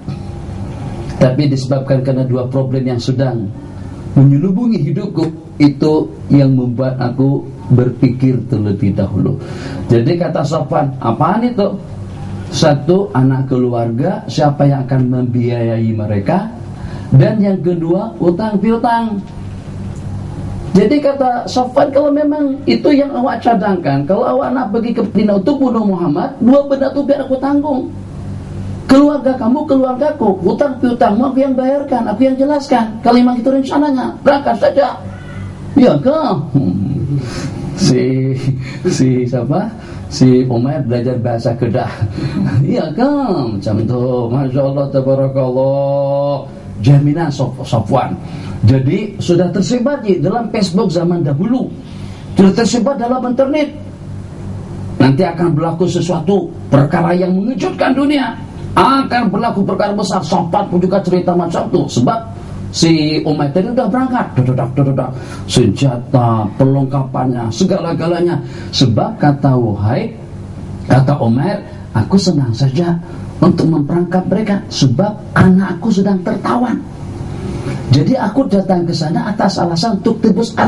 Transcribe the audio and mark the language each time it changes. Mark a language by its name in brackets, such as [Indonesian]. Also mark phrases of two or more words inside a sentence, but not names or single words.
[Indonesian] Tapi disebabkan karena dua problem yang sedang menyelubungi hidupku, itu yang membuat aku berpikir terlebih dahulu. Jadi kata Safwan, apaan itu? Satu, anak keluarga, siapa yang akan membiayai mereka? Dan yang kedua, utang piutang. Jadi kata Safwan, [Malay] kalau memang itu yang awak cadangkan, kalau awak nak pergi ke Madinah untuk bunuh Muhammad, dua benda itu biar aku tanggung. [Indonesian] Keluarga kamu, keluargaku, utang piutangmu aku yang bayarkan, aku yang jelaskan. Kalau memang itu rencananya, berangkat saja. Ya kan? Si siapa? Si Umayyah belajar bahasa Kedah. [Malay] Iya kan? Macam tu. [Arabic] ما شاء الله، تبارك الله. [Indonesian] Jaminan Safwan. Jadi sudah tersebar di dalam Facebook zaman dahulu, sudah tersebar dalam internet. [Malay] Nanti akan berlaku sesuatu perkara yang mengejutkan dunia, akan berlaku perkara besar. Safwan pun juga cerita macam tu. [Indonesian] Sebab si Umayyah tadi sudah berangkat, senjata, perlengkapannya, segala-galanya. Sebab kata Wahai, kata Umayyah, aku senang saja untuk memperangkap mereka, sebab anakku sedang tertawan. Jadi aku datang ke sana atas alasan untuk tebus anak.